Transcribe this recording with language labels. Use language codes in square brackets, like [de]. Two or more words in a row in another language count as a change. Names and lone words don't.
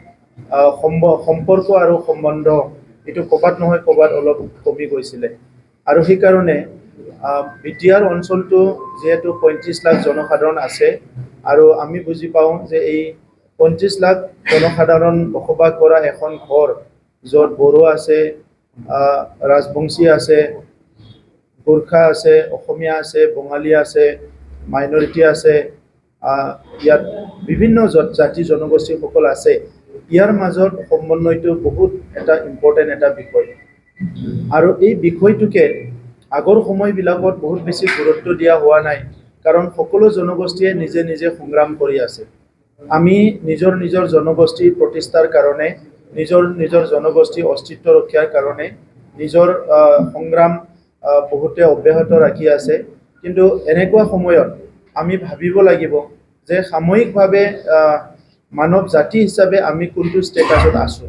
[as] সম্পৰ্ক আৰু সম্বন্ধ এটো কবাত নহয় কবাত অলপ কমি গৈছিলে আৰু সেই কাৰণে বিটিআৰ অঞ্চলটো যেহেতু 35 লাখ জনসাধাৰণ আছে আৰু আমি বুজি পাওঁ যে এই 25 লাখ জনসাধাৰণ বসবাস কৰা এখন ঘৰ য'ত বড়ো আছে ৰাজবংশী আছে গোৰখা আছে অসমীয়া আছে বঙালী আছে মাইনৰিটি আছে য'ত বিভিন্ন জাতি জনগোষ্ঠী সকল আছে যাৰ মাজত সমন্বয়টো বহুত এটা ইম্পৰ্টেন্ট এটা বিষয় আৰু এই বিষয়টোকে আগৰ সময়বিলাকত বহুত বেছি গুৰুত্ব দিয়া হোৱা নাই কাৰণ সকলো জনগোষ্ঠীয়ে নিজে নিজে সংগ্ৰাম কৰি আছে। আমি নিজৰ জনগোষ্ঠী প্ৰতিষ্ঠাৰ কাৰণে নিজৰ জনগোষ্ঠী অস্তিত্ব ৰক্ষাৰ কাৰণে নিজৰ সংগ্ৰাম বহুতে অব্যাহত ৰাখি আছে কিন্তু এনেকুৱা সময়ত আমি ভাবিব লাগিব যে সাময়িকভাৱে মানৱ জাতি হিচাপে আমি কোনটো ষ্টেটাছত আছো।